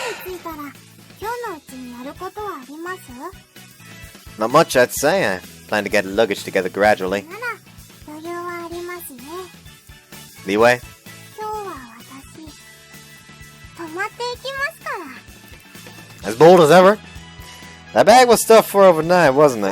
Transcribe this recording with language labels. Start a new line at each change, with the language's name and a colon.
Japanese: 着いたら、今日のうちにやることはあります？
English: Not much, I'd say. I plan to get luggage together gradually.
Japanese: なら、余裕はありますね。
English: Leeway?
Japanese: 今日は私、泊まっていきますから。
English: As bold as ever. That bag was stuffed for overnight, wasn't it?